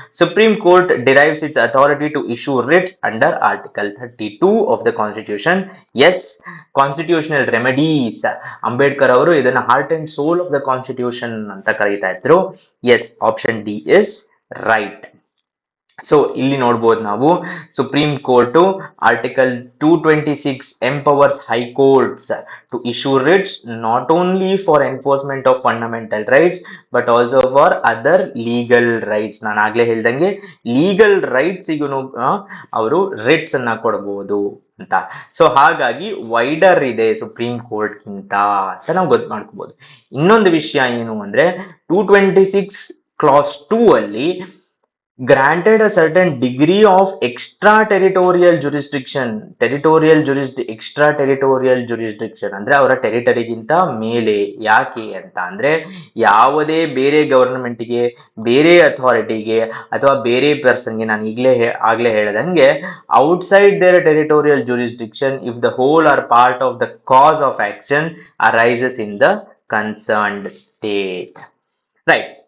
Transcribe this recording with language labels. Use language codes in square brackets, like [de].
[en] Supreme Court derives its authority to issue writs under Article 32 of the constitution. Yes, constitutional remedies. [kn] Ambedkar ಅವರು ಇದನ್ನ [en] heart and soul of the constitution [kn] ಅಂತ ಕರೀತಾ ಇದ್ರು. [en] Yes, option D is right. So [kn] ಇಲ್ಲಿ ನೋಡ್ಬೋದು ನಾವು [en] Supreme Court Article 226 empowers high courts to issue writs not only for enforcement of fundamental rights but also for other legal rights. [kn] ನಾನು ಆಗ್ಲೇ ಹೇಳ್ದಂಗೆ legal ರೈಟ್ಸಿಗೂ ಅವರು ರಿಟ್ಸ್ ಅನ್ನ ಕೊಡಬಹುದು ಅಂತ. ಸೊ ಹಾಗಾಗಿ ವೈಡರ್ ಇದೆ ಸುಪ್ರೀಂ ಕೋರ್ಟ್ ಗಿಂತ ಅಂತ ನಾವು ಗೊತ್ತು ಮಾಡ್ಕೋಬಹುದು. ಇನ್ನೊಂದು ವಿಷಯ ಏನು ಅಂದ್ರೆ [en] 226 clause 2 [kn] ಅಲ್ಲಿ [en] granted a certain degree of extraterritorial jurisdiction. [kn] extraterritorial jurisdiction ಅಂದ್ರೆ ಅವರ ಟೆರಿಟರಿಗಿಂತ ಮೇಲೆ. ಯಾಕೆ ಅಂತ ಅಂದ್ರೆ ಯಾವುದೇ ಬೇರೆ ಗವರ್ನಮೆಂಟ್ಗೆ, ಬೇರೆ ಅಥಾರಿಟಿಗೆ ಅಥವಾ ಬೇರೆ ಪರ್ಸನ್ಗೆ, ನಾನು ಆಗ್ಲೇ ಹೇಳ್ದಂಗೆ [en] Outside their territorial jurisdiction if the whole or part of the cause of action arises in the concerned state. Right.